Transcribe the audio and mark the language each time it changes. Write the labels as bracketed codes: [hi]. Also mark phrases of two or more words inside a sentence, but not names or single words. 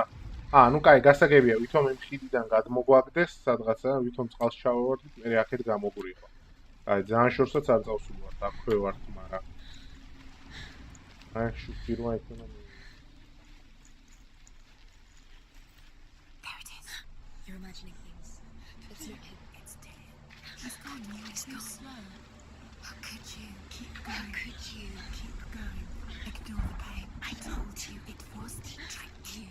[ka] ნუ კაი, გასაგებია, ვითომ იმ ხიდიდან გადმოგვაგდეს სადღაცა, ვითომ წყალს ჩავავარდით, მე აქეთ გამოგვიყო. აი, ძალიან შორსაც არ წავსულვართ, აქვე ვართ, მაგრამ აი, შუქირვა იქნება. [en] There it is. You're imagining things. It's not him. It's Dylan. He's gone. It's too slow. How could you? Keep going. How could you? Keep going. Ignore the pain. I told you it was to trick you.